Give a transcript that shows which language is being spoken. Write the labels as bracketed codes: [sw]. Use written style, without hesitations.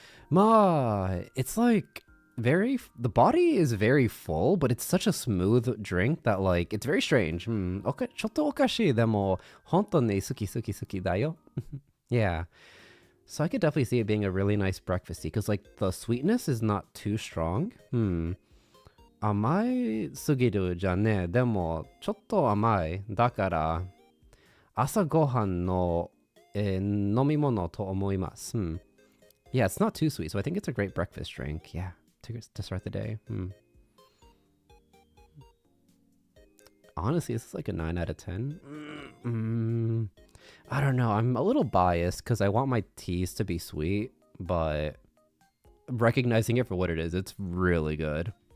[en] まあ、it's like the body is very full, but it's such a smooth drink that like, it's very strange. [ja] ちょっとおかしい。でも、本当に好きだよ。Yeah. [en] So I could definitely see it being a really nice breakfast tea because like the sweetness is not too strong. [ja] 甘いすぎるじゃねえ。でも、ちょっと甘い。だから、朝ごはんの、飲み物と思います。 [en] Yeah, it's not too sweet, so I think it's a great breakfast drink. Yeah, to start the day. Honestly, this is like a 9 out of 10. I don't know. I'm a little biased because I want my teas to be sweet, but recognizing it for what it is, it's really good.